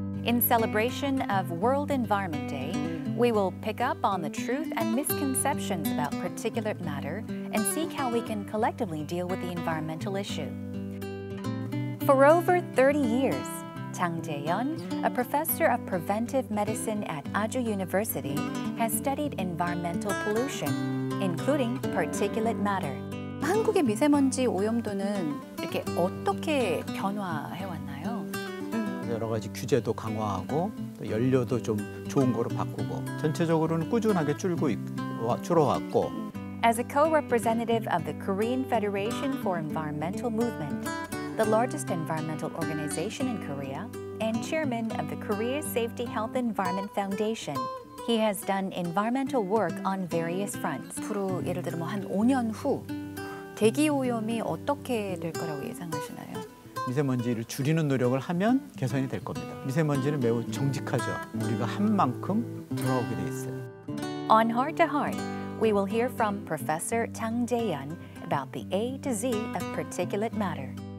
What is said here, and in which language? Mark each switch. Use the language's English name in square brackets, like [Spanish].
[English] In celebration of World Environment Day, we will pick up on the truth and misconceptions about particulate matter and seek how we can collectively deal with the environmental issue. For over 30 years, Chang Jae-yeon, a professor of preventive medicine at Aju University, has studied environmental pollution, including particulate matter. [Korean] 한국의 미세먼지 오염도는 이렇게 어떻게 변화해 왔나요? 여러 가지 규제도 강화하고 또 연료도 좀 좋은 거로 바꾸고 전체적으로는 꾸준하게 줄어왔고. [English] As a co-representative of the Korean Federation for Environmental Movement, the largest environmental organization in Korea, and chairman of the Korea Safety Health Environment Foundation, he has done environmental work on various fronts. [Korean] 앞으로 예를 들어 한 5년 후 대기 오염이 어떻게 될 거라고 예상하시나요? 미세먼지를 줄이는 노력을 하면 개선이 될 겁니다. 미세먼지는 매우 정직하죠. 우리가 한 만큼 돌아오게 돼 있어요. [English] On Heart to Heart, we will hear from Professor Chang Jae-yeon about the A to Z of particulate matter.